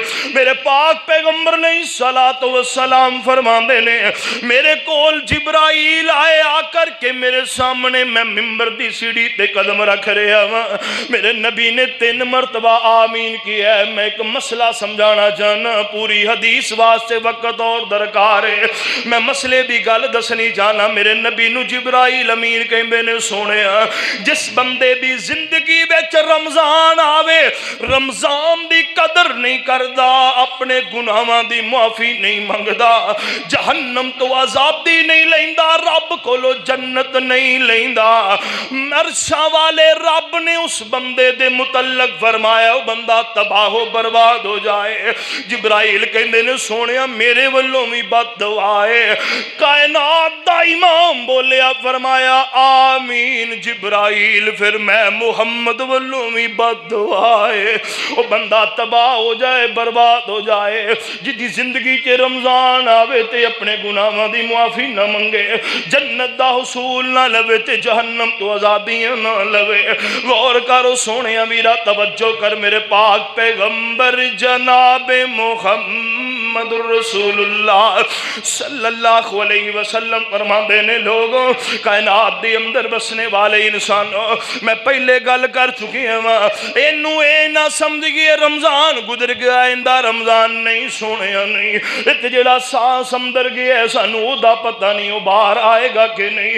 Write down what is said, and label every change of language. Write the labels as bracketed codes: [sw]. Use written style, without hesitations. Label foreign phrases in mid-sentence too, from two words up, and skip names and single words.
[pa] میرے پاک پیغمبر [ar] علیہ الصلوۃ والسلام [pa] فرماندے نے میرے کول جبرائیل آئے آ کر کے میرے سامنے، میں ممبر دی سیڑھی تے قدم رکھ رہا ہوں، میرے نبی نے 3 مرتبہ آمین کیا ہے۔ میں ایک مسئلہ سمجھانا چاہنا، پوری حدیث واسطے وقت اور درکار ہے، میں مسئلے دی گل دسنی چاہنا۔ میرے نبی نو جبرائیل امین کہندے نے سونیا جس بندے دی زندگی وچ رمضان آوے، رمضان دی قدر نہیں کردا، اپنے گناہاں دی معافی نہیں منگدا، جہنم تو آزادی نہیں لیندا، رب کولو جنت نہیں لیندا، عرشاں والے رب نے اس بندے دے متعلق فرمایا [ur] وہ بندہ تباہ و برباد ہو جائے۔ [pa] جبرائیل کہندے نے سونیا میرے ولوں بھی بد دعا ہے۔ کائنات دا امام بولیا فرمایا آمین جبرائیل، پھر میں محمد ولوں بھی بد دعا ہے [ur] وہ بندہ تباہ ہو جائے، برباد ہو جائے۔ [pa] جدی زندگی کے رمضان آوے تے اپنے گناہاں دی معافی نہ منگے، جنت دا حصول نہ لوے تے جہنم تو آزادیاں نہ لوے۔ غور کرو سونیا میرا توجہ کر، میرے پاک پیغمبر جناب محمد رسول اللہ [ar] صلی اللہ علیہ وسلم [pa] فرماندے نے لوگوں کائنات دے اندر بسنے والے انسانوں، میں پہلے گل کر چکی ہوں، اینو اے نہ سمجھئے رمضان گزر گیا ایندہ رمضان نہیں سونیا نہیں، تے جڑا سانس اندر گیا سانو او دا پتہ نہیں وہ باہر آئے گا کہ نہیں۔